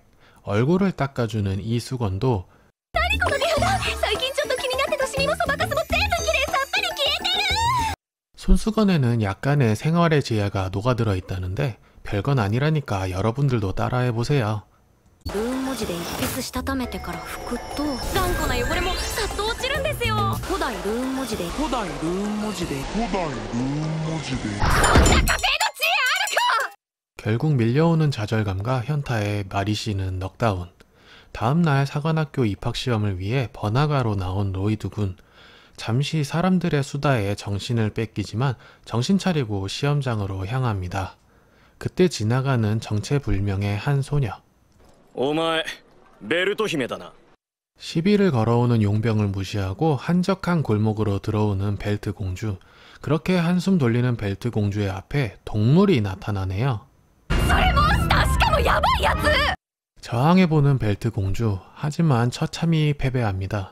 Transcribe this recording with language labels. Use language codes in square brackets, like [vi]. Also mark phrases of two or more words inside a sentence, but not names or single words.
[ko] 얼굴을 닦아주는 이 수건도 손수건에는 약간의 생활의 지혜가 녹아들어 있다는데 별건 아니라니까 여러분들도 따라해보세요. [ja] ルーン文字で一筆したためてから拭くと頑固な汚れもさっと落ちるんですよ。古代ルーン文字でそんな家庭の知恵あるか。 [ko] 결국 밀려오는 좌절감과 현타에 마리 씨는 넉다운. 다음날 사관학교 입학시험을 위해 번화가로 나온 로이드 군. 잠시 사람들의 수다에 정신을 뺏기지만 정신 차리고 시험장으로 향합니다. 그때 지나가는 정체불명의 한 소녀. [ja] お前ベルト姫だな。 [ko] 시비를 걸어오는 용병을 무시하고 한적한 골목으로 들어오는 벨트 공주. 그렇게 한숨 돌리는 벨트 공주의 앞에 동물이 나타나네요. 저항해보는 벨트 공주. 하지만 처참히 패배합니다.